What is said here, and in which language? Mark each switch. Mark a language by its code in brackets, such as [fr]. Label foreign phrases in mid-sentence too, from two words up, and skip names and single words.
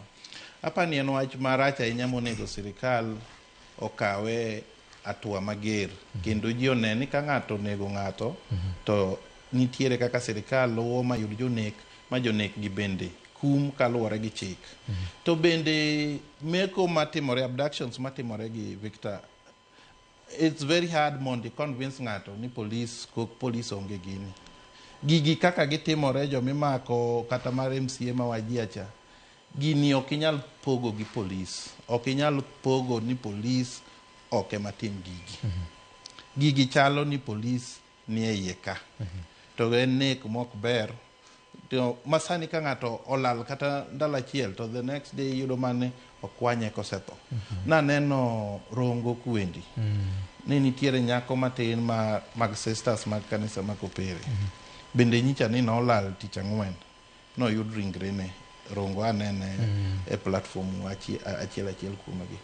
[luo] Apani en wach marach ahinya monego sirikal okawe atua mager, kendo ji one ni ka ng'ato onego ng'ato to nitiere kaka sirikal luwo mayud jonek ma jonek gi bende kum kaluwore gi chik. To bende meko matimore, abductions matimore gi Victor, [en] it's very hard [luo] mondo convince ng'ato ni police onge gini. Gigi kaka gitimore jomimako kata mar MCA ma Wajiacha, gini ok inyal pogo gi police. Ok inyal pogo ni police ok ema tim gigi. Gigi chalo ni police ni e iye ka. To en nek mok ber. To masani ka ng'ato olal kata ndalo achiel to [en] the next day [luo] yudo mane okwanye kosetho. Naneno Rongo Kwendi. Ni nitiere nyako matin mag sisters mag kanisa ma Kopere. Bende nyicha ni nolal tich ang'wen. Noyud ringre ne. Rongo anene e platform achiel kuomagi.